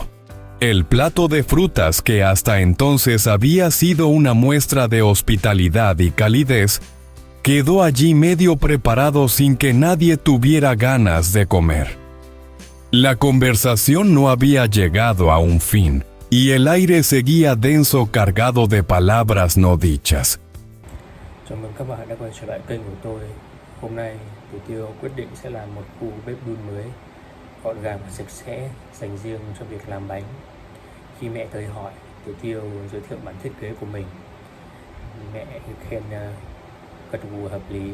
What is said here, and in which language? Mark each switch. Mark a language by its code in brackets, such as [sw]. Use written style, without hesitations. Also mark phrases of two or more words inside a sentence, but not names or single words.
[es] El plato de frutas, que hasta entonces había sido una muestra de hospitalidad y calidez, quedó allí medio preparado sin que nadie tuviera ganas de comer. La conversación no había llegado a un fin, y el aire seguía denso, cargado de palabras no dichas. [vi] Chào mừng các bạn đã quay trở lại kênh của tôi. Hôm nay, Tiểu Tiêu quyết định sẽ làm một khu bếp đun mới, gọn gàng và sạch sẽ, dành riêng cho việc làm bánh. Khi mẹ tới hỏi, Tiểu Tiêu giới thiệu bản thiết kế của mình. Mẹ khen gật gù hợp lý.